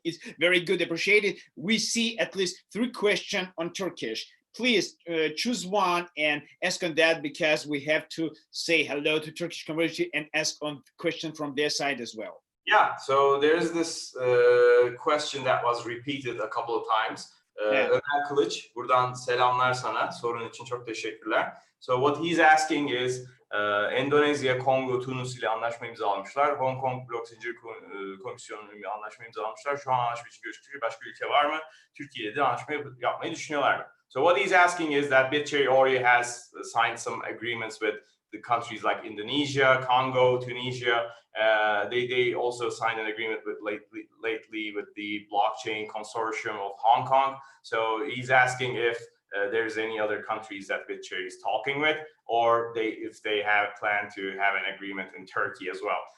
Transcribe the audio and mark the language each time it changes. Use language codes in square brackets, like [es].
[en] It's very good, appreciated. We see at least 3 questions on Turkish. Please choose one and ask on that, because we have to say hello to Turkish community and ask on question from their side as well. Yeah, so there's this question that was repeated a couple of times. [tr] Ömer Kılıç, buradan selamlar sana. Sorun için çok teşekkürler. [en] So what he's asking is, Endonezya, Kongo, Tunus [tr] ile anlaşma imzalamışlar. Hong Kong Blok Zincir Komisyonu ile anlaşma imzalamışlar. Şu an anlaşma için görüştüğü başka ülke var mı? Türkiye'de anlaşma yapmayı düşünüyorlar mı? [en] So what he's asking is that BitJ already has signed some agreements with the countries like Indonesia, Congo, Tunisia. They also signed an agreement with lately with the blockchain consortium of Hong Kong. So he's asking if there's any other countries that BitJ is talking with, or if they have planned to have an agreement in Turkey as well.